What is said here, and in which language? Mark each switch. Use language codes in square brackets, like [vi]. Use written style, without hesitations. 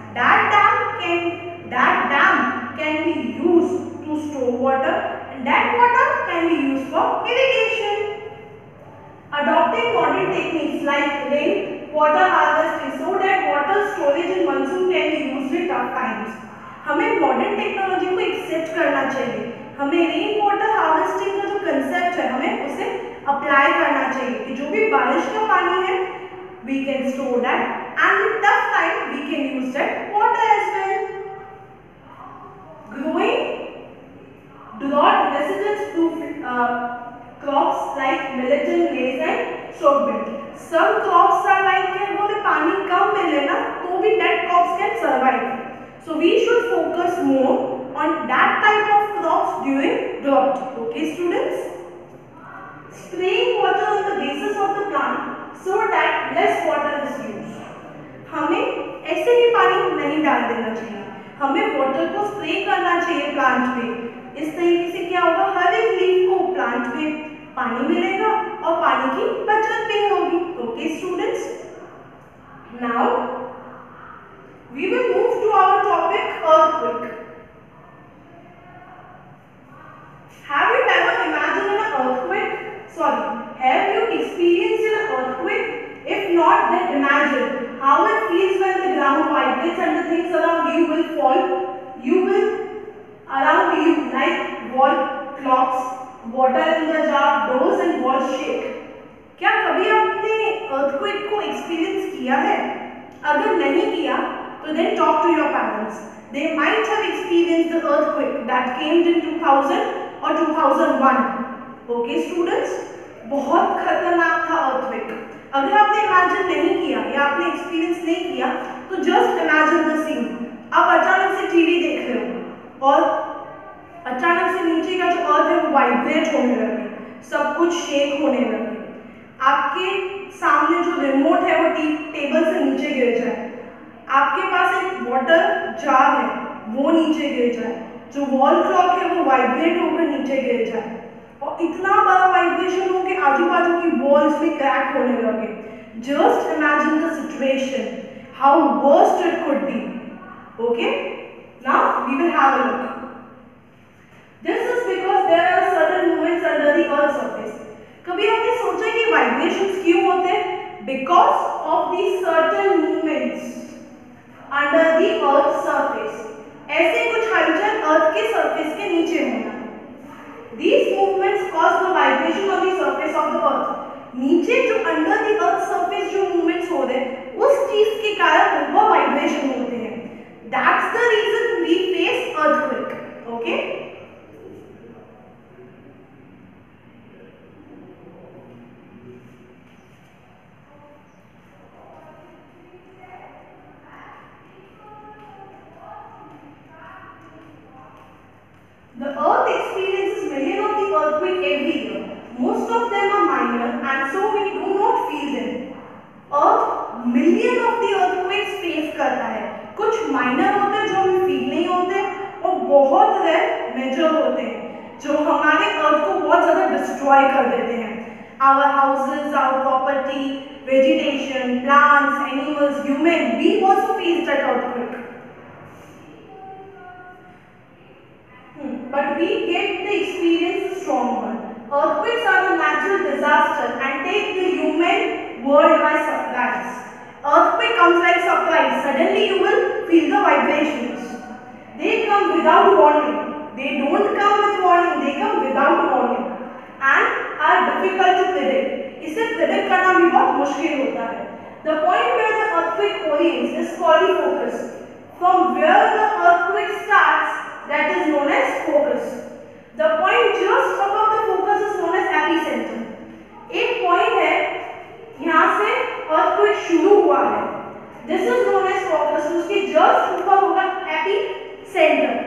[en] That dam can be used to store water, and that water can be used for irrigation. Adopting modern techniques like rain water harvesting so that water storage in monsoon can be used in tough times. [hi] हमें modern technology को accept करना चाहिए. हमें rain water harvesting का जो concept है, हमें उसे अप्लाई करना चाहिए कि जो भी बारिश का पानी है, [en] we can store that, and in tough time we can use that water as well. Growing drought resistance proof crops like millet and maize and sorghum. Some crops are like [hi] कि उन्हें पानी कम मिले ना तो भी [en] that crops can survive. So we should focus more on that type of crops during drought. Okay students? Spraying water on the bases of the plant so that less water is used. [hi] हमें ऐसे भी पानी नहीं डाल देना चाहिए. हमें water को स्प्रे करना चाहिए प्लांट पे. इस तरीके से क्या होगा, हर एक लीफ को प्लांट पे पानी मिलेगा और पानी की बचत भी होगी. [en] Okay students, now we will move to our topic earthquake. Have you ever imagined an earthquake? Sorry, have you experienced an earthquake? If not, then imagine how it feels when the ground vibrates and the things around you will fall. You will around you like wall clocks, water in the jar, doors and walls shake. [hi] क्या कभी आपने earthquake को experience किया है? अगर नहीं किया, तो [en] then talk to your parents. They might have experienced the earthquake that came in 2000 or 2001. Okay students, [hi] बहुत खतरनाक था earthquake. अगर आपने इमेजिन नहीं किया या आपने एक्सपीरियंस नहीं किया, तो [en] Just imagine the scene. [hi] आप अचानक से टीवी देख रहे हो और अचानक से नीचे का जो अर्थ है वो वाइब्रेट होने लगे, सब कुछ शेक होने लगे. आपके सामने जो रिमोट है वो टेबल से नीचे गिर जाए. आपके पास एक वाटर जार है वो नीचे गिर जाए. जो वॉल क्लॉक है वो वाइब्रेट होकर नीचे गिर जाए और इतना बड़ा वाइब्रेशन हो कि आजू बाजू की वॉल्स भी क्रैक होने लगे. [en] Just imagine the situation, how worst it could be. Okay, now we will have a look. This is because [hi] earth surface. कभी आपने सोचा कि वाइब्रेशंस क्यों होते हैं? [en] Because of the certain movements under the earth surface. [hi] ऐसे कुछ हलचल अर्थ के सरफेस के नीचे होना। [en] These movements cause the vibration on the surface of the earth। [hi] नीचे जो [en] under the earth surface [hi] जो मूवमेंट्स हो रहे हैं उस चीज के कारण ऊपर वाइब्रेशन होते हैं। [en] That's the reason we face earthquake. Okay? The earth experiences millions of the earthquake every year. Most of them are minor and so we do not feel them. Earth million of the earthquakes face [hi] करता है। कुछ minor होते हैं जो हमें feel नहीं होते और बहुत रेयर मेजर होते हैं जो हमारे अर्थ को बहुत ज़्यादा डिस्ट्रॉय कर देते हैं। [en] Our houses, our property, vegetation, plants, animals, human, we also face that earthquake. But we get the experience strong one. Earthquakes are a natural disaster and take the human world by surprise. Earthquake comes like surprise. Suddenly you will feel the vibrations. They come without warning. They don't come with warning. They come without warning and are difficult to predict. [hi] इसे predict करना भी बहुत मुश्किल होता है. [en] The point where the earthquake originates is called the focus. From where the earthquake starts, that is known as focus. The point just above the focus is known as epicenter. [hi] एक point है यहाँ से earthquake शुरू हुआ है. [en] This is known as focus. [hi] उसके just ऊपर होगा [en] epicenter.